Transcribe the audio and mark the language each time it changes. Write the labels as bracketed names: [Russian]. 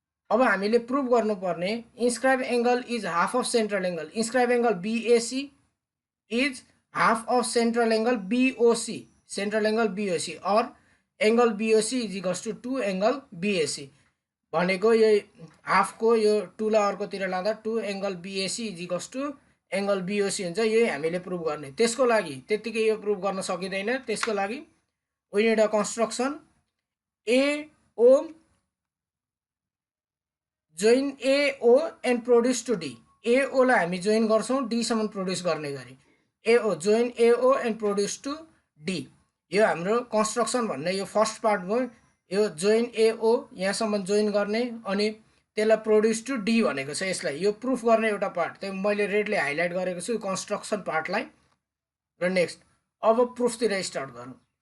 [Nepali] अब हामीले प्रुभ गर्नुपर्ने [English] inscribe angle is half of central angle, inscribe angle BAC is half of central angle BOC, central angle BOC, और angle BOC is equals to 2 angle BAC [Nepali] भनेको यो हाफको यो 2 लाई अर्कोतिर लाँदा 2 angle BAC is equals to angle BOC हुन्छ। यही हामीले प्रुभ गर्ने। त्यसको लागि त्यतिकै यो प्रुभ गर्न सकिदैन, त्यसको लागि [English] We need a construction. [Nepali] A [English] O join AO and produce to D. [Nepali] AO लाई हामी जोइन गर्छौं D सम्म प्रोड्युस गर्ने गरी AO [English] join AO and produce to D. [Nepali] यो हाम्रो कन्स्ट्रक्सन भन्ने यो फर्स्ट पार्ट भयो यो जोइन AO यहाँसम्म जोइन गर्ने अनि त्यसलाई प्रोड्युस टु D भनेको छ यसलाई यो प्रुफ गर्ने एउटा पार्ट त्यही मैले रेडले हाइलाइट गरेको छु कन्स्ट्रक्सन पार्टलाई र नेक्स्ट अब प्रुफतिर स्टार्ट गरौँ